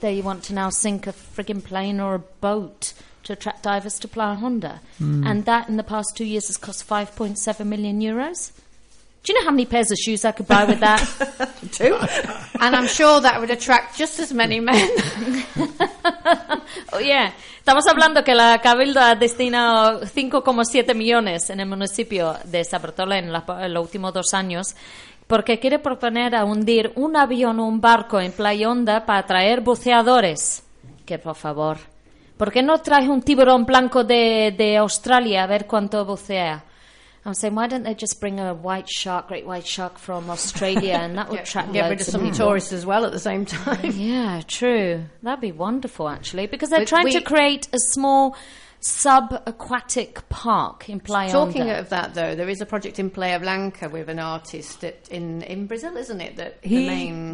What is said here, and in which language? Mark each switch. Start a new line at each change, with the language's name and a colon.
English: They want to now sink a frigging plane or a boat to attract divers to Playa Honda. And that in the past 2 years has cost €5.7 million. Do you know how many pairs of shoes I could buy with that? Two. And I'm sure that would attract just as many men. Oh, yeah.
Spanish: Estamos hablando que la Cabildo ha destinado 5,7 millones en el municipio de San Bartolo en los últimos 2 años porque quiere proponer a hundir un avión o un barco en Playa Honda para traer buceadores. Que, por favor, ¿por qué no traes un tiburón blanco de Australia a ver cuánto bucea?
English: I'm saying, why don't they just bring a white shark, great white shark from Australia, and that would attract get rid of some tourists as well at the same time. Yeah, true. That'd be wonderful, actually, because they're trying to create a small sub-aquatic park in Playa Honda. Talking of that, though, there is a project in Playa Blanca with an artist that in Brazil, isn't it?